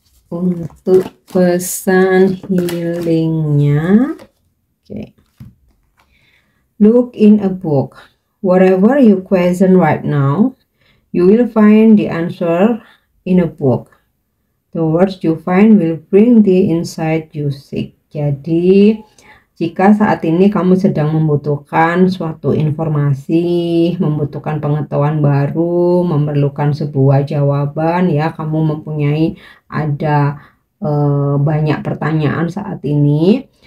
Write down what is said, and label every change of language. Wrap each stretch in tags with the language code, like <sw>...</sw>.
<id>Untuk pesan healingnya, okay.</id> <en>Look in a book. Whatever you question right now, you will find the answer in a book. The words you find will bring the insight you seek.</en> <id>Jadi, jika saat ini kamu sedang membutuhkan suatu informasi, membutuhkan pengetahuan baru, memerlukan sebuah jawaban, ya, kamu mempunyai ada banyak pertanyaan saat ini.</id>